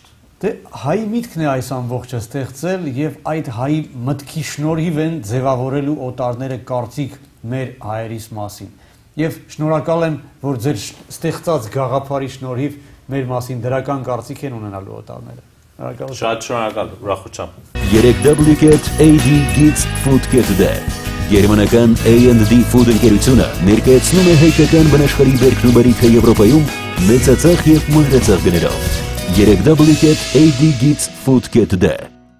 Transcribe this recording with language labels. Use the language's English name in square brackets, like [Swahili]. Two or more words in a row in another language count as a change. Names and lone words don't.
[Armenian] Դե հայի միտքն է այս ամբողջը ստեղծել եւ այդ հայի մտքի շնորհիվ են ձևավորելու օտարները կարծիք մեր հայերիս մասին։ Եվ շնորհակալ եմ, որ ձեր ստեղծած գաղափարի շնորհիվ մեր մասին դրական կարծիք են ունենալու օտարները։ Շատ շնորհակալ, ուրախությամբ։ 3W.AD Kids Food Today Գերմանական A&D Food ընկերությունը ներկայացնում է հայկական բնաշխարհի բերքնուբարիքը Եվրոպայում մեծածախ եւ մանրածախ գներով 3W.AD Kids Food Today